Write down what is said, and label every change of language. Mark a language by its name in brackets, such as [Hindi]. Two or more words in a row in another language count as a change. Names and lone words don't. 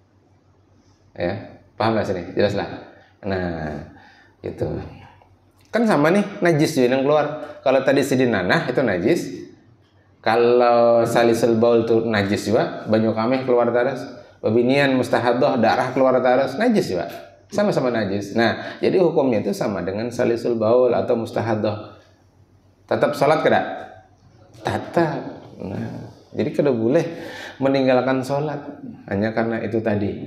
[Indonesian] Ya, paham lah sini, jelas lah. Nah, itu kan sama nih najis yang keluar. Kalau tadi sidin nanah itu najis. Kalau [Arabic] salisul baul [Indonesian] itu najis juga, [Banjar] banyu kameh keluar terus, [Indonesian] babinian mustahadah darah keluar terus, najis juga, sama-sama najis. Nah, jadi hukumnya itu sama dengan [Arabic] salisul baul [Indonesian] atau mustahadah. Tetap sholat kada? Tetap. Nah, jadi kada boleh meninggalkan sholat hanya karena itu tadi.